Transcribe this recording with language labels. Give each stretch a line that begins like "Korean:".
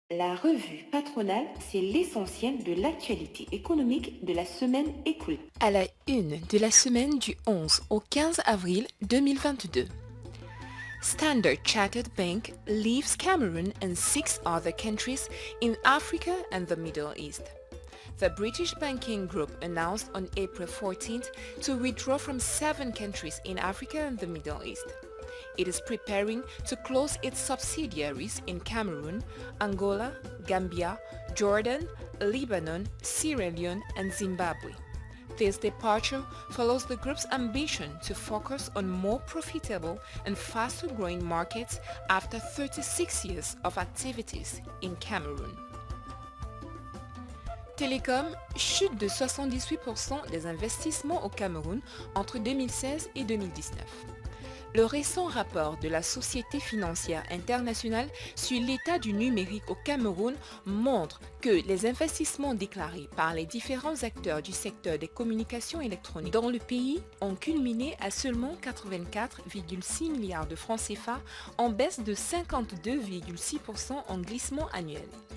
French: La revue patronale, c'est l'essentiel de l'actualité économique de la semaine écoulée. À la une de la semaine du 11 au 15 avril 2022.
English: Standard Chartered Bank leaves Cameroon and 6 other countries in Africa and the Middle East. The British banking group announced on April 14th to withdraw from 7 countries in Africa and the Middle East. It is preparing to close its subsidiaries in Cameroon, Angola, Gambia, Jordan, Lebanon, Sierra Leone, and Zimbabwe. This departure follows the group's ambition to focus on more profitable and faster-growing markets after 36 years of activities in Cameroon.
French: Télécom, chute de 78% des investissements au Cameroun entre 2016 et 2019. Le récent rapport de la Société financière internationale sur l'état du numérique au Cameroun montre que les investissements déclarés par les différents acteurs du secteur des communications électroniques dans le pays ont culminé à seulement 84,6 milliards de francs CFA, en baisse de 52,6% en glissement annuel.